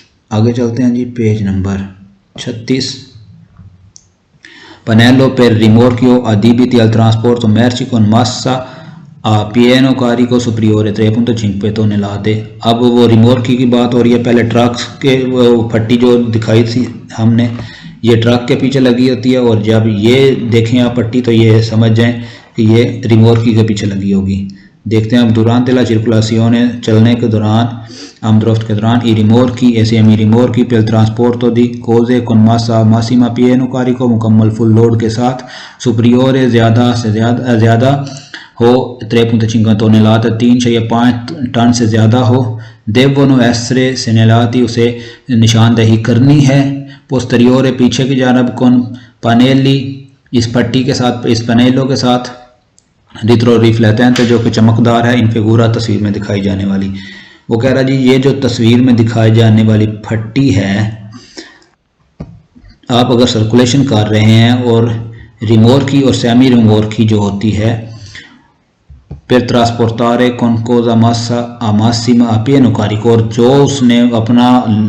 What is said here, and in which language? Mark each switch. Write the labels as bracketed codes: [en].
[hi] आगे चलते हैं जी, page number 36। [it] Pannello per rimorchio adibiti al trasporto merci con massa a pieno carico superiore 3.5 tonnellate। [hi] अब वो रिमोर्की की बात हो रही है, पहले ट्रक के वो फट्टी जो दिखाई थी हमने, ये ट्रक के पीछे लगी होती है, और जब ये देखें आप पट्टी तो ये समझ जाएं कि ये रिमोर्की के पीछे लगी होगी। देखते हैं अब। [it] durante la circolazione, [hi] चलने के दौरान, आमदरफ्त के दौरान, [it] i rimorchi e semi rimorchi per il trasporto di cose con massa massima pieno carico [hi] मुकम्मल फुल लोड के साथ [it] superiore [hi] ज़्यादा से ज़्यादा हो [it] 3.5 tonnellate [hi] 3.5 टन से ज़्यादा हो। [it] devono essere segnalati, [hi] उसे निशानदेही करनी है। पोस्टेरियोरे पीछे की जानब [it] con pannelli, [hi] इस पट्टी के साथ, इस पनेलों के साथ, retroriflettente जो कि चमकदार है, इन फिगूरा तस्वीर में दिखाई जाने वाली। वो कह रहा जी, ये जो तस्वीर में दिखाई जाने वाली फट्टी है, आप अगर सर्कुलेशन कर रहे हैं और रिमोर्की और सेमी रिमोर्की जो होती है, [it] per trasportare con cosa massa a massima a pieno carico, [hi] और जो उसने अपना